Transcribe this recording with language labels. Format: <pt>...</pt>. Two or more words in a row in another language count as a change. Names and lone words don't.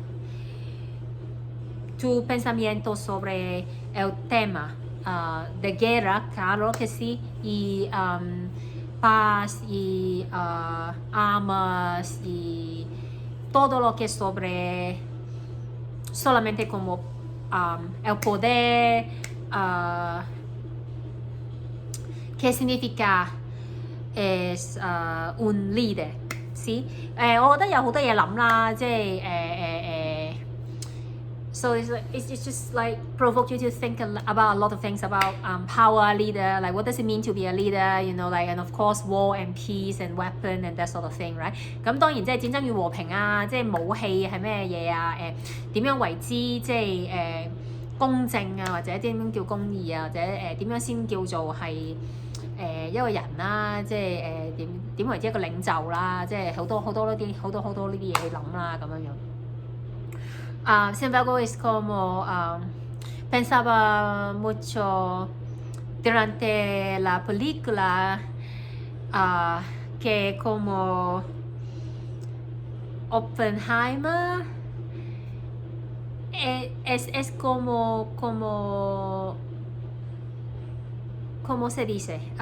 <es>tu pensamiento sobre el tema de guerra, claro que sí, y paz y armas y todo lo que sobre solamente como el poder, ¿qué significa es un líder? ¿sí?</es> <yue>我覺得有好多嘢諗啦，即係</yue> <en>so it's just like provoke you to think about a lot of things about power, leader, like what does it mean to be a leader, and of course war and peace and weapon and that sort of thing, right?</en> <yue>咁當然即係戰爭與和平啊，即係武器係咩嘢啊？點樣為之即係公正啊，或者點樣叫公義啊，或者點樣先叫做係一個人啦，即係點為之一個領袖啦，即係好多呢啲好多呢啲嘢去諗啦，咁樣樣。</yue> <es>Sin embargo, es como pensaba mucho durante la película que como Oppenheimer es como ¿cómo se dice?</es>